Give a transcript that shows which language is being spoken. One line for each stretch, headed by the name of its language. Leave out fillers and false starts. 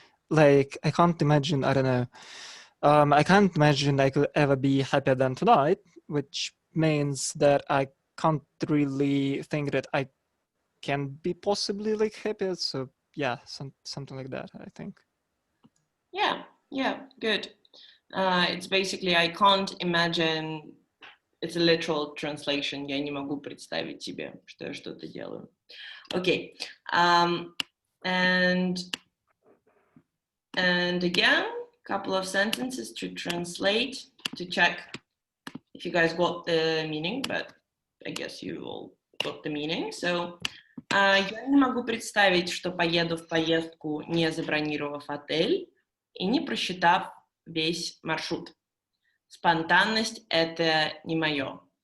English: Like I can't imagine. I don't know. I can't imagine I could ever be happier than tonight, which means that I can't really think that I can be possibly like happier. So yeah, something like that, I think. Yeah, good. It's basically I can't imagine. It's a literal translation.
Russian: Я не могу представить себе, что я что-то делаю.
English: Okay. And again, couple of sentences to translate, to check if you guys got the meaning, but I guess you all got the meaning.
Russian: So, я не могу представить, что поеду в поездку, не забронировав отель и не просчитав весь маршрут. Спонтанность — это не мое.